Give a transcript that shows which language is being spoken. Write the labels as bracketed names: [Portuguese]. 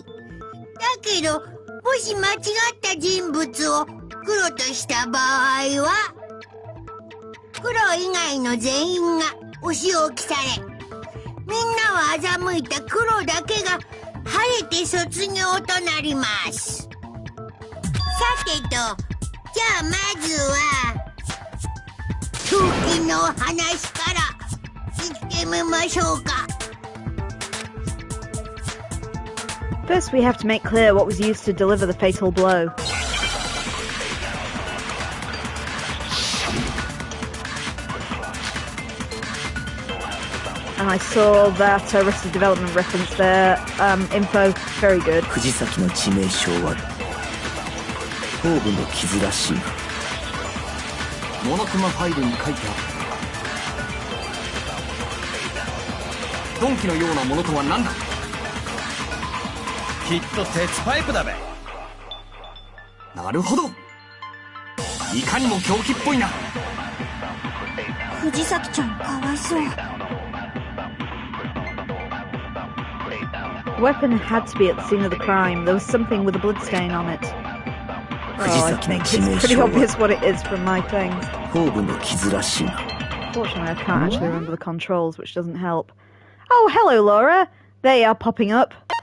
[Japanese] だけどもし間違った人物を黒とした場合は黒以外の全員がお仕置きされ、みんなは欺いた黒だけが晴れて卒業となります。さてと、じゃあまずは狂気の話から言ってみましょうか。 [English] First, we have to make clear what was used to deliver the fatal blow. And I saw that Arrested Development reference there. Info, very good. [Japanese] 藤崎の致命傷は頭部の傷らしい。モノクマファイルに書いてあった。鈍器のようなものとは何だ。きっと鉄パイプだべ。なるほど。いかにも狂気っぽいな。藤崎ちゃんかわいそう。 [English] The weapon had to be at the scene of the crime. There was something with a bloodstain on it. Oh, I think it's pretty obvious what it is from my things. Fortunately, I can't actually remember the controls, which doesn't help. Oh, hello, Laura. There you are, popping up.